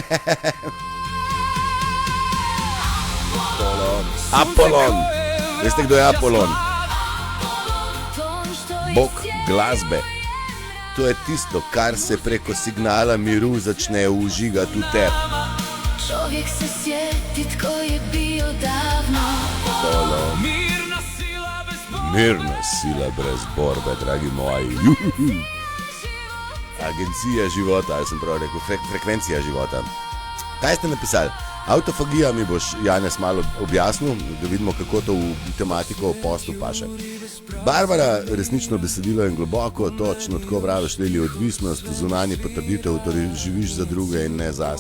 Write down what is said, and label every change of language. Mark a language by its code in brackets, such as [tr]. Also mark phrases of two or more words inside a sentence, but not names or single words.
[sl] Apolon. Veste, kdo je Apolon? Bog glasbe. To je tisto, kar se preko signala miru začne užigati v tebi. [hr] Čovjek se sjeti, tko je bio davno. [sl] Mirna sila brez borbe, dragi moji. [hr] Agencija života, [sl] ali sem prav rekel, [hr] frekvencija života. [sl] Kaj ste napisali? Autofagija mi boš, Janez, malo objasnil, da vidimo, kako to v tematiko o postu paše. Barbara, resnično besedilo in globoko, točno tako praviš, Lili, odvisnost, zunanje potrditev, torej živiš za druge in ne zase.